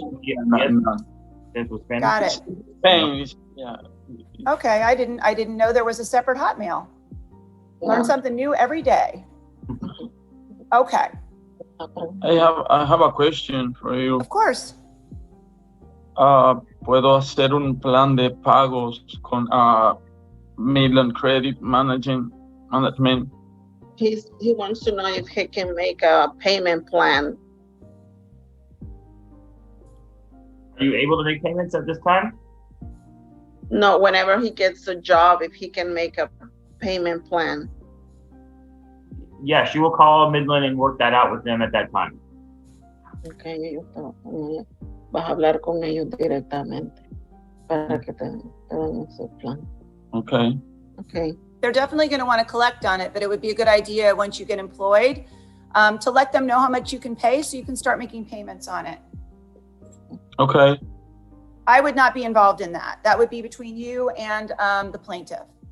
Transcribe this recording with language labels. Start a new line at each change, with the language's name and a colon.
English: No. That's for Spanish. Got it. Spanish. Yeah. Okay, I didn't know there was a separate Hotmail. Learn something new every day. Okay, I have a question for you. of course.
Spanish: ¿Puedo hacer un plan de pagos con Midland Credit Management?
English: He wants to know if he can make a payment plan. Are you able to make payments at this time? No, whenever he gets a job, if he can make a payment plan. Yeah, she will call Midland and work that out with them at that time.
Spanish: Okay, vas a hablar con ellos directamente para que te den ese plan.
English: Okay. Okay. They're definitely going to want to collect on it, but it would be a good idea once you get employed to let them know how much you can pay so you can start making payments on it. Okay. I would not be involved in that. That would be between you and the plaintiff.